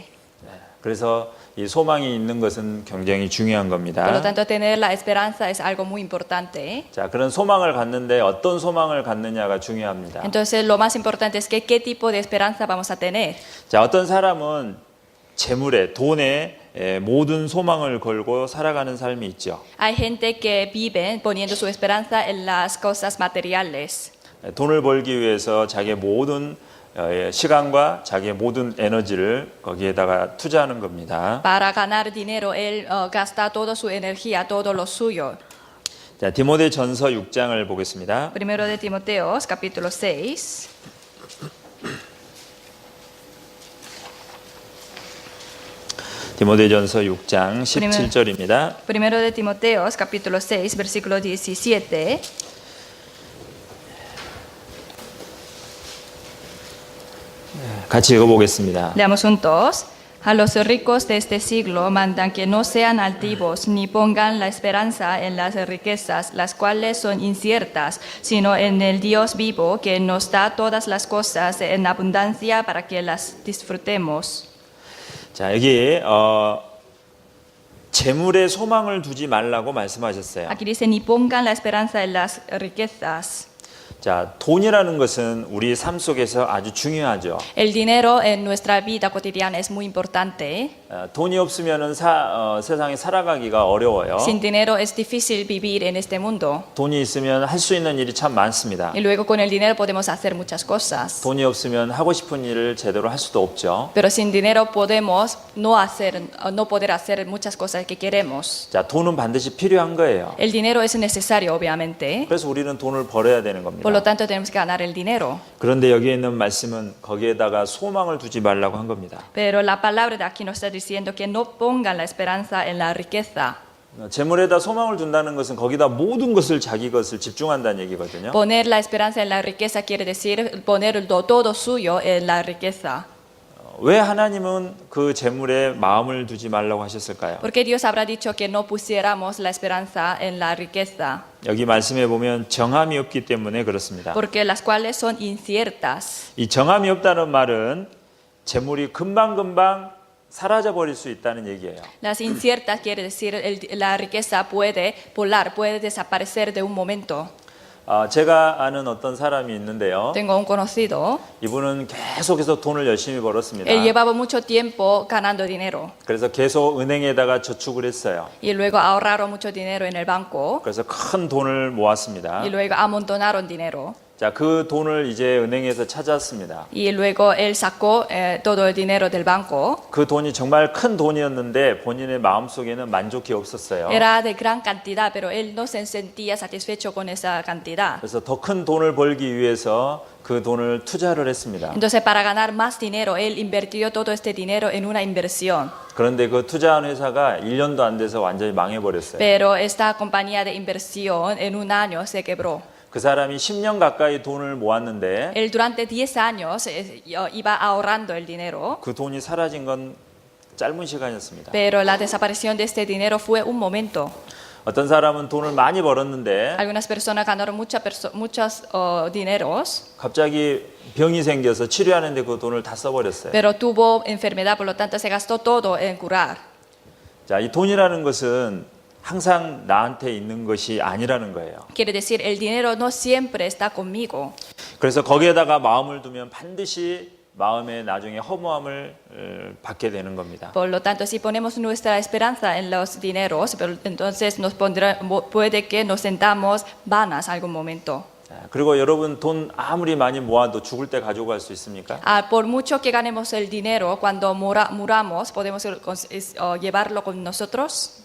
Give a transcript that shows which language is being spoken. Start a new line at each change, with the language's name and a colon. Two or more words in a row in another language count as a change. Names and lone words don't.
Korean: 그래서 이 소망이 있는 것은 굉장히 중요한
Spanish: Por lo
Korean: 겁니다.
Spanish: tanto, tener la esperanza es algo muy importante.
Korean: 자, 그런 소망을 갖는데 어떤 소망을 갖느냐가 중요합니다.
Spanish: Entonces, lo más importante es que qué tipo de esperanza vamos a tener.
Korean: 자, 어떤 사람은 재물에, 돈에 모든 소망을 걸고 살아가는 삶이 있죠.
Spanish: Hay gente que vive poniendo su esperanza en las cosas materiales.
Korean: 돈을 벌기 위해서 자기의 모든 시간과 자기의 모든 에너지를 거기에다가 투자하는 겁니다.
Spanish: Para ganar dinero, él gasta toda su energía, todo lo suyo.
Korean: 자, 디모데전서 6장을 보겠습니다.
Spanish: Primero de Timoteos, capítulo 6.
Korean: 디모데전서 6장 17절입니다.
Spanish: Primero de Timoteos, capítulo 6, versículo 17.
Korean: 같이 읽어보겠습니다.
Spanish: Leamos juntos. A los ricos de este siglo mandan que no sean altivos ni pongan la esperanza en las riquezas, las cuales son inciertas, sino en el Dios vivo que nos da todas las cosas en abundancia para que las disfrutemos.
Korean: 자, 여기 재물에 소망을 두지 말라고 말씀하셨어요.
Spanish: Aquí dice, ni pongan la esperanza en las riquezas.
Korean: 자, 돈이라는 것은 우리 삶 속에서 아주 중요하죠.
Spanish: El dinero en nuestra vida cotidiana es muy importante.
Korean: 돈이 없으면은 세상에 살아가기가 어려워요.
Spanish: Sin dinero es difícil vivir en este mundo.
Korean: 돈이 있으면 할 수 있는 일이 참 많습니다.
Spanish: Y luego con el dinero podemos hacer muchas cosas.
Korean: 돈이 없으면 하고 싶은 일을 제대로 할 수도 없죠.
Spanish: Pero sin dinero podemos no poder hacer muchas cosas que queremos.
Korean: 자, 돈은 반드시 필요한 거예요.
Spanish: El dinero es necesario, obviamente.
Korean: 그래서 우리는 돈을 벌어야 되는 겁니다.
Spanish: Por lo tanto, tenemos que ganar el dinero.
Korean: 그런데 여기에 있는 말씀은 거기에다가 소망을 두지 말라고 한 겁니다.
Spanish: Pero la palabra de aquí nos está diciendo que no pongan la esperanza en la riqueza.
Korean: 재물에다 소망을 둔다는 것은 거기다 모든 것을 자기 것을 집중한다는 얘기거든요.
Spanish: Poner la esperanza en la riqueza quiere decir poner todo suyo en la riqueza.
Korean: 왜 하나님은 그 재물에 마음을 두지 말라고 하셨을까요?
Spanish: ¿Por qué Dios habrá dicho que no pusiéramos la esperanza en la riqueza?
Korean: 여기 말씀해 보면 정함이 없기 때문에 그렇습니다.
Spanish: Porque las cuales son inciertas.
Korean: 이 정함이 없다는 말은 재물이 금방금방 사라져 버릴 수 있다는 얘기예요.
Spanish: Las inciertas quiere decir la riqueza puede volar, puede desaparecer de un momento.
Korean: 제가 아는 어떤 사람이 있는데요.
Spanish: Tengo un conocido.
Korean: 이분은 계속해서 돈을 열심히 벌었습니다.
Spanish: Él llevaba mucho tiempo ganando dinero
Korean: 그래서 계속 은행에다가 저축을 했어요.
Spanish: y luego ahorraron mucho dinero en el banco
Korean: 그래서 큰 돈을 모았습니다.
Spanish: y luego amontonaron dinero.
Korean: 자, 그 돈을 이제 은행에서 찾았습니다.
Spanish: Y luego él sacó todo el dinero del banco.
Korean: 그 돈이 정말 큰 돈이었는데 본인의 마음속에는 만족이 없었어요.
Spanish: Era de gran cantidad, pero él no se sentía satisfecho con esa cantidad.
Korean: 그래서 더 큰 돈을 벌기 위해서 그 돈을 투자를 했습니다.
Spanish: Entonces, para ganar más dinero, él invirtió todo este dinero en una inversión.
Korean: 그런데 그 투자한 회사가 1년도 안 돼서 완전히 망해버렸어요.
Spanish: Pero esta compañía de inversión en un año se quebró.
Korean: 그 사람이 10년 가까이 돈을 모았는데
Spanish: Él durante 10 años iba ahorrando el dinero,
Korean: 그 돈이 사라진 건 짧은 시간이었습니다.
Spanish: pero la desaparición de este dinero fue un momento.
Korean: 어떤 사람은 돈을 많이 벌었는데
Spanish: Algunas personas ganaron muchos dineros,
Korean: 갑자기 병이 생겨서 치료하는데 그 돈을 다 써버렸어요.
Spanish: pero tuvo enfermedad, por lo tanto se gastó todo en curar.
Korean: 자, 이 돈이라는 것은 항상 나한테 있는 것이 아니라는 거예요.
Spanish: Quiere decir, el dinero no siempre está conmigo.
Korean: 그래서 거기에다가 마음을 두면 반드시 마음에 나중에 허무함을 받게 되는 겁니다.
Spanish: Por lo tanto, si ponemos nuestra esperanza en los dineros, pero entonces puede que nos sentamos vanas algún momento.
Korean: 자, 그리고 여러분 돈 아무리 많이 모아도 죽을 때 가지고 갈 수 있습니까?
Spanish: Por mucho que ganemos el dinero, cuando muramos, ¿podemos llevarlo con nosotros?